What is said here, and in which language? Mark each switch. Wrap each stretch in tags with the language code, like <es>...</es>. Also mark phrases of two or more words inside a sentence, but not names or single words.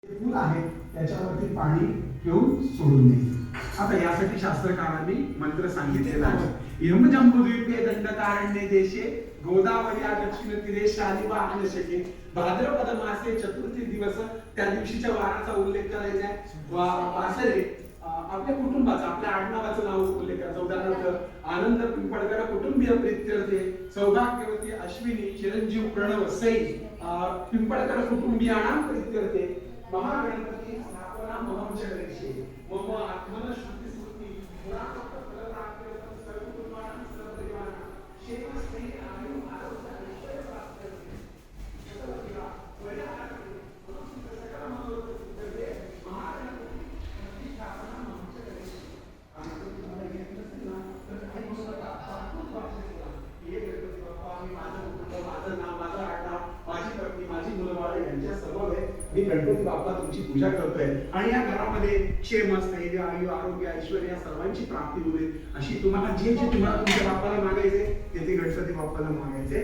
<mr>फूल आहे त्याच्यावरती पाणी घेऊन सोडून द्यायचं. आता यासाठी शास्त्रकारांनी मंत्र सांगितलेला आहे.</mr> <sa>यमजंबुद्वीपे दंडकारण्ये देशे गोदावरी दक्षिण तीरे शालिवा आनशके. भाद्रपद मासे चतुर्थी दिवस</sa> <mr>त्या दिवशीच्या वाराचा उल्लेख करायचा आहे. वासरे आपल्या कुटुंबाचा आपल्या आडनावाचं नाव उल्लेख करायचा.</mr> <sa>उदाहरणार्थ आनंद पिंपळकर कुटुंबीय प्रीत्यर्थे, सौभाग्यवती अश्विनी चिरंजीव प्रणव सई पिंपळकर कुटुंबियाणां प्रीत्यर्थे, महागणपती स्थापना महंचकरेषे मम आत्मन श्रुती स्मृती पुराणोक्त फलप्राप्त्यर्थं सर्वकुटुंबानां सर्वपरिवाराणां क्षेमस्थे आयु आरोग्य ऐश्वर्य प्राप्त्यर्थे सर्वदेवा वैराग्य सकल मनोरथ महागणपती प्रतिष्ठापना महंचकरेषे.</sa> <mr>आणि तुम्हाला येत नसेल ना तर काही पुस्तकात पाठवून वाचलेला हे गणपती बाप्पा मी माझं कुटुंब माझं नाव माझं आडनाव माझी पत्नी माझी मुलंबाळ यांच्या समोर मी गणपती बाप्पा तुमची पूजा करतोय आणि या घरामध्ये क्षेम स्थैर्य आयु आरोग्य ऐश्वर्य या सर्वांची प्राप्ती होईल अशी तुम्हाला जे तुम्हाला तुमच्या बाप्पाला मागायचे ते गणपती बाप्पाला मागायचे.</mr>